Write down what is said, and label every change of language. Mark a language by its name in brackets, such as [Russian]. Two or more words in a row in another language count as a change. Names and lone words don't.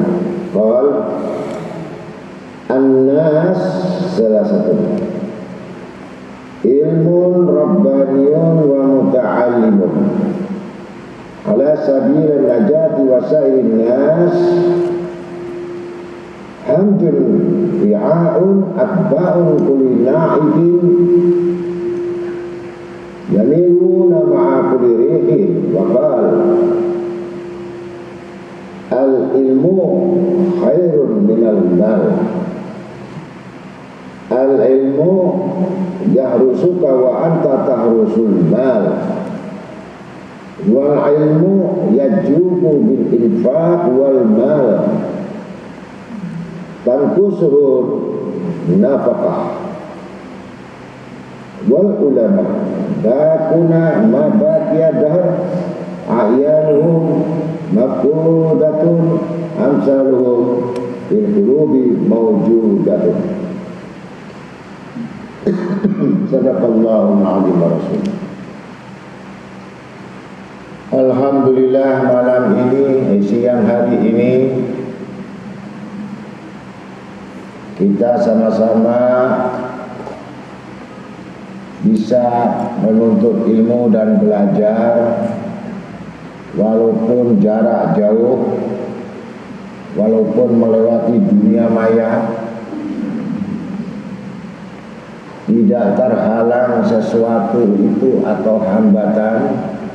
[Arabic] قال الناس ثلاثة عالم رباني ومتعلم على سبيل نجاة وسائر الناس همج رعاع أتباع كل ناعق يميلون مع كل ريح وقال العلم خير من المال. العلم يحرسك وأنت تحرس المال. والعلم يزكو بالإنفاق والمال تنقصه النفقة. والعلماء باقون ما بقي الدهر أعيانهم مفقودة أمثالهم في القلوب موجودة. صدق الله العظيم ورسوله. [Indonesian] Alhamdulillah, malam ini, siang hari ini kita sama-sama bisa menuntut ilmu dan belajar walaupun jarak jauh, walaupun melewati dunia maya, tidak terhalang sesuatu itu atau hambatan